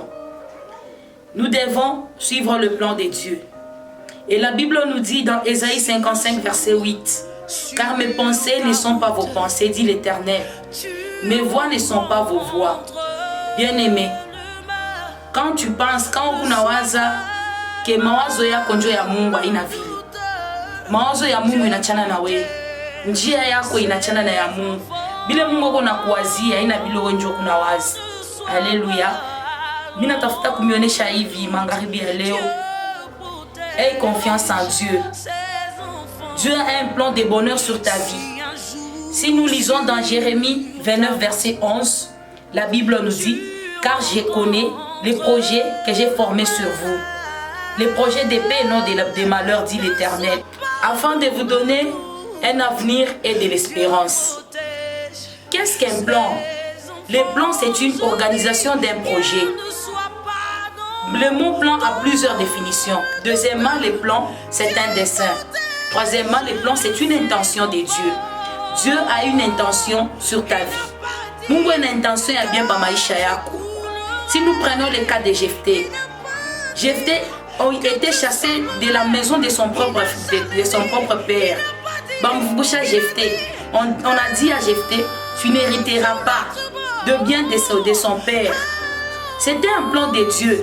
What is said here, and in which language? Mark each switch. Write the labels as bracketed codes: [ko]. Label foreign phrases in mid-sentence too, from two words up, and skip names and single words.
[fr] Nous devons suivre le plan de Dieu. Et la Bible nous dit dans Ésaïe 55, verset 8, « Car mes pensées ne sont pas vos pensées, dit l'Éternel. Mes voix ne sont pas vos voix. » Bien-aimé, quand tu penses, quand [sw] unawaza que mawazo yako ndio ya Mungu haina vile. Mawazo ya Mungu inachana na wewe. Njia yako inachana na ya Mungu. Bile Mungu ako nakuwazia haina vile wewe ndio unawaza. Haleluya. Mimi natafuta kumionesha hivi magharibi ya leo. [fr] Aie confiance en Dieu. Dieu a un plan de bonheur sur ta vie. Si nous lisons dans Jérémie 29, verset 11, la Bible nous dit, « Car je connais les projets que j'ai formés sur vous. Les projets de paix et non de malheur, dit l'Éternel, afin de vous donner un avenir et de l'espérance. » Qu'est-ce qu'un plan? Le plan, c'est une organisation d'un projet. Le mot plan a plusieurs définitions. Deuxièmement, le plan, c'est un dessein. Troisièmement, le plan, c'est une intention de Dieu. Dieu a une intention sur ta vie. [sw] Mungu [fr] a une intention [sw] ya bien ba maisha yako. [fr] Si nous prenons le cas de Jephthé, Jephthé a été chassé de la maison de son propre père. [sw] Bamboucha Jephthé. [fr] On a dit à Jephthé, tu n'hériteras pas de bien de son père. C'était un plan de Dieu.